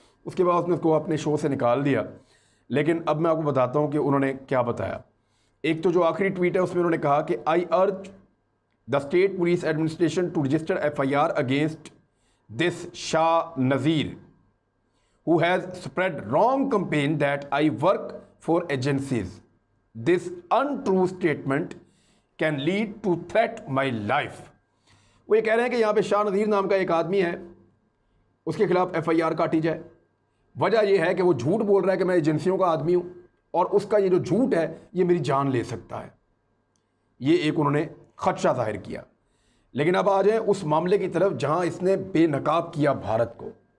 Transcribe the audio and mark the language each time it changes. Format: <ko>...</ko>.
<hi>उसके बाद उसने उसको अपने शो से निकाल दिया। लेकिन अब मैं आपको बताता हूँ कि उन्होंने क्या बताया। एक तो जो आखिरी ट्वीट है उसमें उन्होंने कहा कि</hi> <en>I urge the state police administration to register FIR against this Shah Nazir who has spread wrong campaign that I work for agencies. This untrue statement can lead to threat my life.</en> <hi>वो ये कह रहे हैं कि यहाँ पे शाह नज़ीर नाम का एक आदमी है, उसके खिलाफ FIR काटी जाए। वजह यह है कि वो झूठ बोल रहा है कि मैं एजेंसियों का आदमी हूँ, और उसका ये जो झूठ है ये मेरी जान ले सकता है। ये एक उन्होंने खदशा जाहिर किया। लेकिन अब आ जाए उस मामले की तरफ जहाँ इसने बेनकाब किया भारत को।</hi>